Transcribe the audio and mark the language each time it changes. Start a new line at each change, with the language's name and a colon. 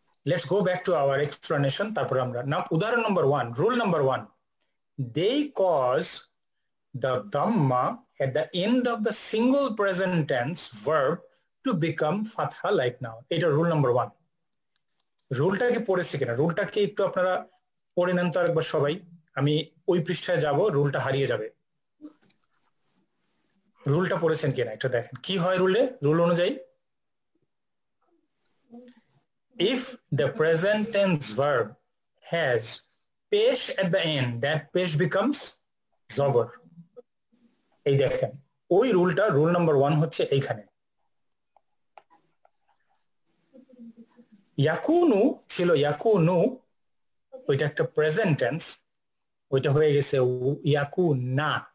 English: Let's go back to our explanation.
Bangla: তারপর আমরা উদাহরণ
English: number 1, rule number 1, they cause the dhamma at the end of the single present tense verb to become fatha like now.
Bangla: এটা
English: rule number 1.
Bangla: রুলটাকে পড়েছি কিনা, রুলটাকে একটু আপনারা পড়ে নেন তো আরেকবার সবাই। আমি ওই পৃষ্ঠায় যাব, রুলটা হারিয়ে যাবে। রুলটা পড়েছেন কিনা একটু দেখেন কি হয় রুলে। রুল অনুযায়ী
English: if the present tense verb has pesh at the end, that pesh becomes জবর।
Bangla: এই দেখেন ওই রুলটা, রুল নাম্বার 1 হচ্ছে এইখানে। ইয়াকুনু ছিল ইয়াকুনু, ওইটা একটা প্রেজেন্ট টেন্স, ওইটা হয়ে গেছে ইয়াকুনা।